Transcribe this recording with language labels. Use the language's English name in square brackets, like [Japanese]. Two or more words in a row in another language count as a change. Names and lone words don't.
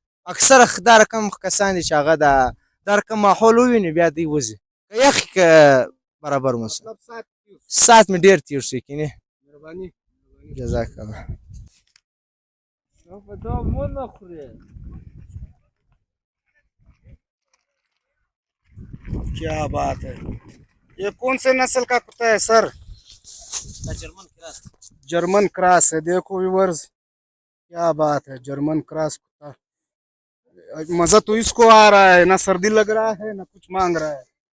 [Pashto] اکثره دا رقم کسان دي چې هغه دا رقم ماحول وویني بیا دوی وځي، که یخ که برابر موسم. مطلب ساعت کې اوس. ساعت مې ډېر تېر شو. یقیني مهرباني. [Arabic] جزاک الله. [Urdu] کیا بات ہے. یہ کون سے نسل کا کتا ہے سر? جرمن کراس ہے. دیکھو ویوئرز، کیا بات ہے، جرمن کراس کتا. مزا تو اسکو آ رہا ہے، نہ سردی لگ رہا ہے نہ کچھ مانگ رہا ہے.